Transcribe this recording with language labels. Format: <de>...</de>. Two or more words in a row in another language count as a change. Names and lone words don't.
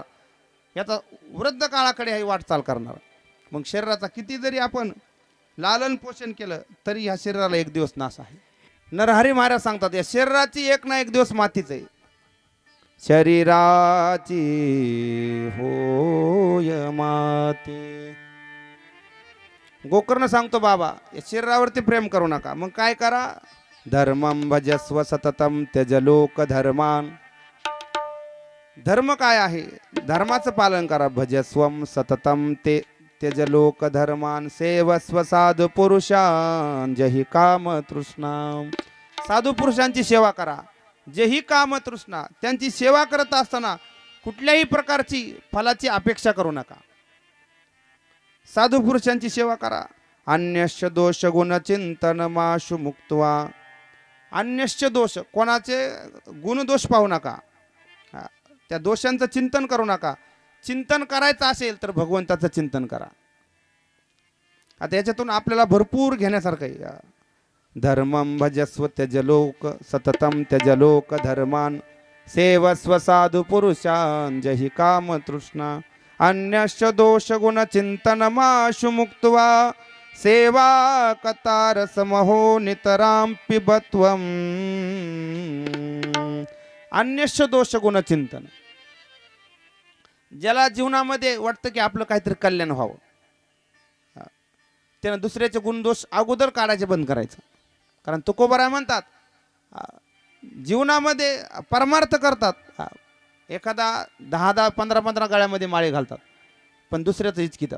<mr>याचा वृद्ध काळाकडे ही वाटचाल करणार. मग शरीराचा किती जरी आपण लालन पोषण केलं तरी ह्या शरीराला एक दिवस नाश आहे. नरहरी महाराज सांगतात, या शरीराची एक ना एक दिवस मातीच आहे. शरीराची होय माती. गोकर्ण सांगतो, बाबा या शरीरावरती प्रेम करू नका. मग काय करा?</mr> <sa>धर्मं भजस्व सततम त्यज लोक धर्मान.</sa> <mr>धर्म काय आहे? धर्माचं पालन करा.</mr> <sa>भजस्वम सततम ते त्यज लोक धर्मान सेवस्व साधु पुरुषान जही काम तृष्णा.</sa> <mr>साधू पुरुषांची सेवा करा.</mr> <sa>जेही काम तृष्णा,</sa> <mr>त्यांची सेवा करत असताना कुठल्याही प्रकारची फलाची अपेक्षा करू नका. साधू पुरुषांची सेवा करा.</mr> <sa>अन्यश्च दोष गुण चिंतन माशु मुक्त्वा. अन्यश्च दोष,</sa> <mr>कोणाचे गुण दोष पाहू नका, त्या दोषांचं चिंतन करू नका. चिंतन करायचं असेल तर भगवंताचं चिंतन करा. आता याच्यातून आपल्याला भरपूर घेण्यासारखं आहे.</mr> <sa>धर्मं भजस्व त्यजलोक सततम त्यजलोक धर्मान सेवस्व साधु पुरुषान जहि काम तृष्णा. अन्यश्च दोष गुण चिंतन माशु मुक्त्वा सेवा कतार समहो नितराम पिबत्वम. अन्यश्च दोष गुण चिंतन,</sa> <mr>ज्याला जीवनामध्ये वाटतं की आपलं काहीतरी कल्याण व्हावं, त्यानं दुसऱ्याचे गुणदोष अगोदर काढायचे बंद करायचं. कारण तुकोबाराय म्हणतात, जीवनामध्ये परमार्थ करतात, एखादा 10-10 15-15 गळ्यामध्ये माळे घालतात, पण दुसऱ्याचं हिचकितात.</mr>